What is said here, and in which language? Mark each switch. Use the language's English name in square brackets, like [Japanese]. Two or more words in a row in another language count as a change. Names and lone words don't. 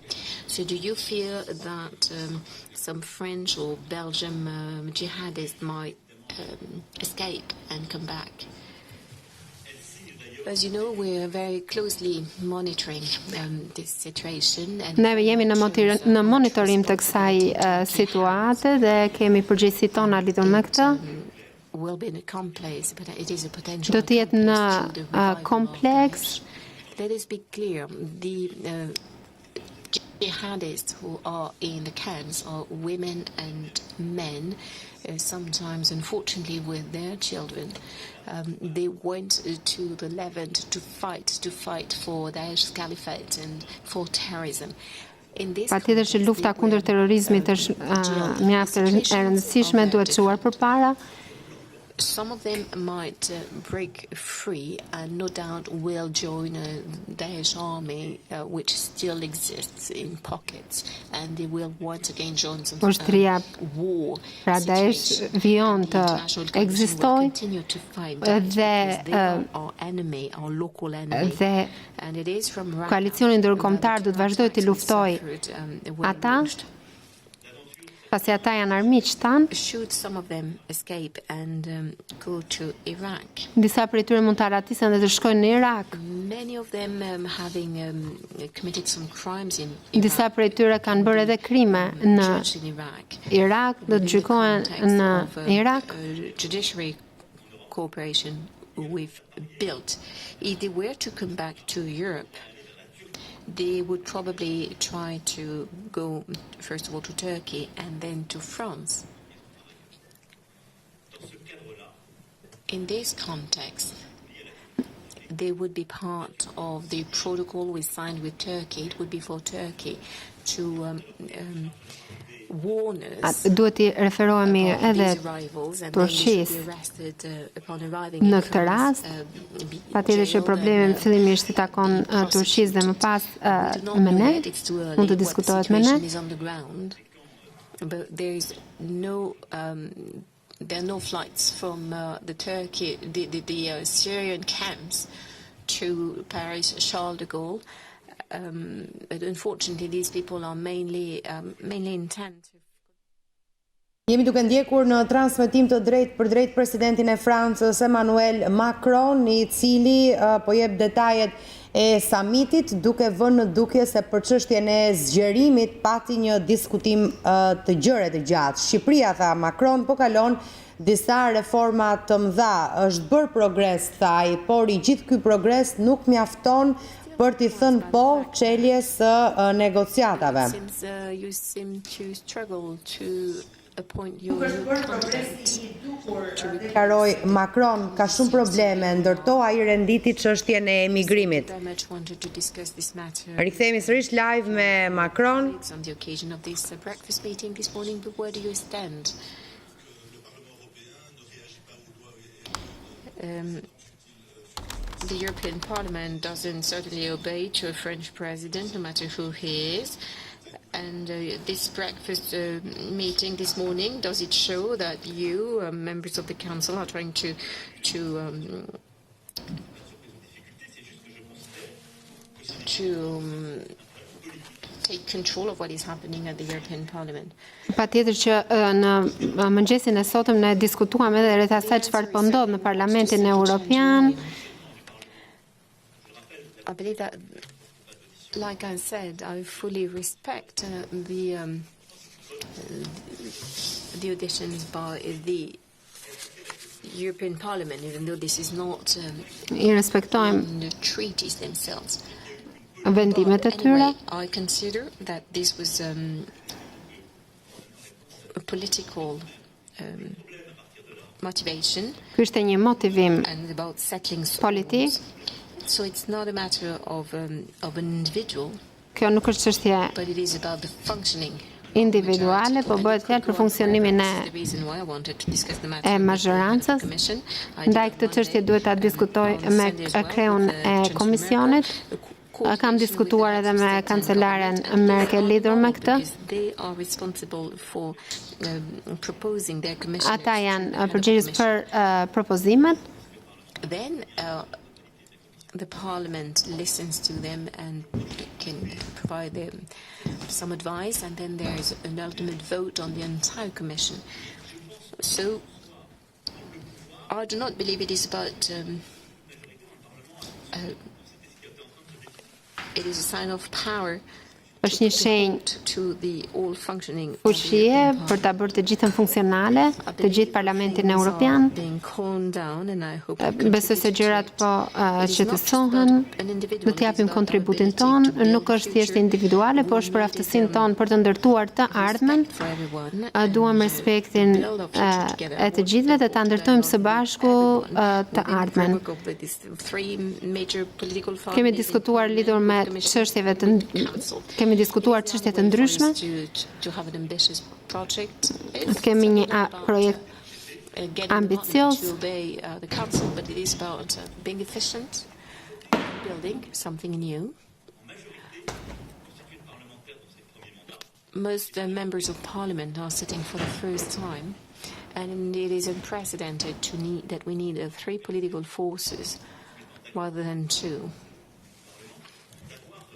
[English] So do you fear that some French or Belgian jihadists might escape and come back? As you know, we are very closely monitoring this situation. [Albanian] Ne jemi në monitorim të kësaj situate dhe kemi përgjegjësitë tona lidhur me këtë. Do të jetë në kompleks. [English] Let us be clear, the jihadists who are in the camps are women and men, sometimes unfortunately with their children. They went to the Levant to fight for Daesh's caliphate and for terrorism. [Albanian] Patjetër që lufta kundër terrorizmit është mjaft e rëndësishme, duhet çuar përpara. [English] Some of them might break free and no doubt will join Daesh army, which still exists in pockets, and they will once again join some war. [Albanian] Pra Daesh vion të ekzistojë dhe koalicioni ndërkombëtar do të vazhdojë të luftojë ata Pasi ata janë armiq tan, [English] should some of them escape and go to Iraq? [Albanian] Disa prej tyre mund të arratisen dhe të shkojnë në Irak. [English] Many of them having committed some crimes in Iraq. [Albanian] Disa prej tyre kanë bërë edhe krime në [English] Judged in Iraq. [Albanian] Irak, do të gjykohen në Irak. [English] Judiciary cooperation we've built. If they were to come back to Europe, they would probably try to go, first of all, to Turkey and then to France. In this context, they would be part of the protocol we signed with Turkey. It would be for Turkey to warn us [Albanian] Duhet të referohemi edhe Turqisë në këtë rast. Patjetër që problemi fillimisht i takon Turqisë dhe më pas me ne, mund të diskutohet me ne. [English] But there are no flights from the Syrian camps to Paris Charles de Gaulle. But unfortunately, these people are mainly intent. [Albanian] Jemi duke ndjekur në transmetim të drejt për drejt presidentin e Francës Emmanuel Macron, i cili po jep detajet e samitit, duke vënë në dukje se për çështjen e zgjerimit pati një diskutim të gjerë të gjatë. Shqipëria, tha Macron, po kalon disa reforma të mëdha. Është bërë progres, tha ai, por i gjithë ky progres nuk mjafton për t'i thënë po çeljes së negociatave. [English] You seem to struggle to appoint your contact. [Albanian] Karoj Macron ka shumë probleme, ndërto ai renditi çështjen e emigrimit. Rikthehemi sërish live me Macron. [English] On the occasion of this breakfast meeting this morning, but where do you stand? The European Parliament doesn't certainly obey to a French president, no matter who he is. And this breakfast meeting this morning, does it show that you, members of the Council, are trying to take control of what is happening at the European Parliament? [Albanian] Patjetër që në mëngjesin e sotëm ne diskutuam edhe rreth asaj çfarë po ndodh në Parlamentin Europian. [English] I believe that, like I said, I fully respect the auditions by the European Parliament, even though this is not [Albanian] I respektojmë [English] the treaties themselves. [Albanian] vendimet e tyre. [English] Anyway, I consider that this was a political motivation [Albanian] Ky ishte një motivim [English] and about settling [Albanian] politik. [English] scores. So it's not a matter of an individual, [Albanian] Kjo nuk është çështje [English] but it is about the functioning [Albanian] individuale, po bëhet fjalë për funksionimin e mazhorancës. Ndaj këtë çështje duhet ta diskutoj me kreun e komisionit. Kam diskutuar edhe me kancelaren Merkel lidhur me këtë. Ata janë përgjegjës për propozimet. [English] Then the Parliament listens to them and can provide them some advice, and then there's an ultimate vote on the entire Commission. So I do not believe it is about it is a sign of power [Albanian] Është një shenjë [English] to the all functioning [Albanian] fuqie për ta bërë të gjithën funksionale, të gjithë Parlamentin Europian. Besoj se gjërat po qetësohen, do të japim kontributin ton, nuk është thjesht individuale, por është për aftësinë tonë për të ndërtuar të ardhmen. Duam respektin e të gjithëve dhe ta ndërtojmë së bashku të ardhmen. Kemi diskutuar lidhur me çështjeve të kemi diskutuar çështje të ndryshme. Kemi një projekt ambicioz. [English] Most members of Parliament are sitting for the first time, and it is unprecedented that we need 3 political forces rather than 2.